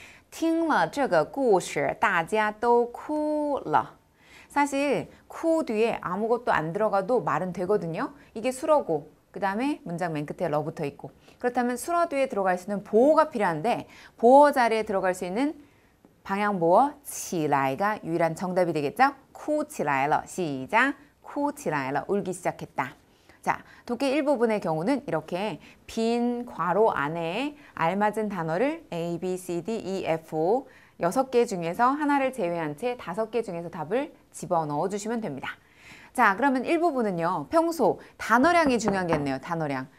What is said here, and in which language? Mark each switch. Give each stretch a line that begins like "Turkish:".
Chinese: 听了这个故事大家都哭了
Korean: 사실 쿠 뒤에 아무것도 안 들어가도 말은 되거든요. 이게 수어고 그 다음에 문장 맨 끝에 러 붙어 있고 그렇다면 수어 뒤에 들어갈 수 있는 보어가 필요한데 보어 자리에 들어갈 수 있는 방향보어 起来가 유일한 정답이 되겠죠?
Chinese: 哭起来了
Korean: 시작 哭起来了 울기 시작했다. 자, 독해 1부분의 경우는 이렇게 빈 괄호 안에 알맞은 단어를 A, B, C, D, E, F 6개 중에서 하나를 제외한 채 5개 중에서 답을 집어넣어 주시면 됩니다. 자, 그러면 1부분은요. 평소 단어량이 중요하겠네요. 단어량.